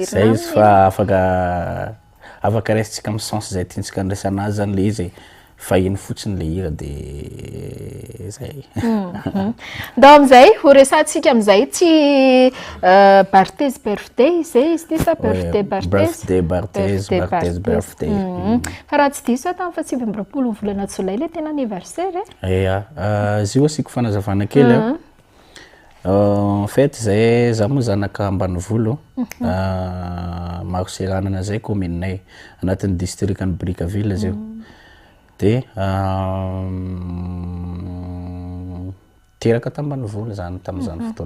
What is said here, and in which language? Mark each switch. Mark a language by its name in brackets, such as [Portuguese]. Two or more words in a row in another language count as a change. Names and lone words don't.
[Malagasy] zay izy fa afaka raisitsika amin'ny sens zay tiantsika andraisana azy zany le izy fa iny fotsiny le hira de zay ndao am'izay ho resantsika am'izay tsy Barthez birthday zay izy ty sa birthday Barthez birthday fa raha tsy diso tamin'ny faha 20 volana Jolay le tena anniversaire izy io asiko fanazavana kely [French] en fait [Malagasy] zay za moa zanaka ambanivolo maro seranana zay communenay anatin'ny district ny Brickaville zio de teraka tambanivolo zany tam'izany fotoana